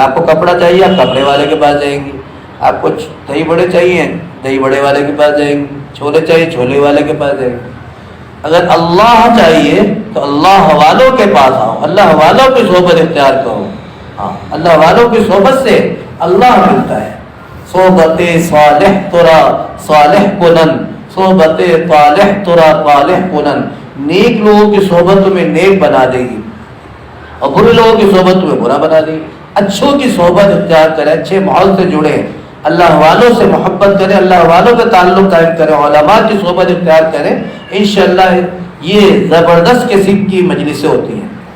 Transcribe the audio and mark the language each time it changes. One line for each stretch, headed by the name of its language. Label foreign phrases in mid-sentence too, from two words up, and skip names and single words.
Urdu: آپ کو کپڑا چاہیے، آپ کپڑے والے کے پاس جائیں گے۔ آپ کو دہی بڑے چاہیے، دہی بڑے والے کے پاس جائیں گے۔ چھولے چاہیے، چھولے والے کے پاس جائیں گے۔ اگر اللہ چاہیے تو اللہ والوں کے پاس آؤ، اللہ والوں کی صحبت اختیار کرو۔ ہاں، اللہ والوں کی صحبت سے اللہ ملتا ہے۔
Persian: صحبت صالح ترا صالح کنن، صحبت طالح ترا طالح کنن۔
Urdu: نیک لوگوں کی صحبت تمہیں نیک بنا دے گی اور برے لوگوں کی صحبت تمہیں برا بنا دے گی۔ اچھوں کی صحبت اختیار کریں، اچھے ماحول سے جڑیں، اللہ والوں سے محبت کریں، اللہ والوں کا تعلق قائم کریں، علماء کی صحبت اختیار کریں، انشاءاللہ یہ زبردست قسم کی مجلسیں ہوتی ہیں۔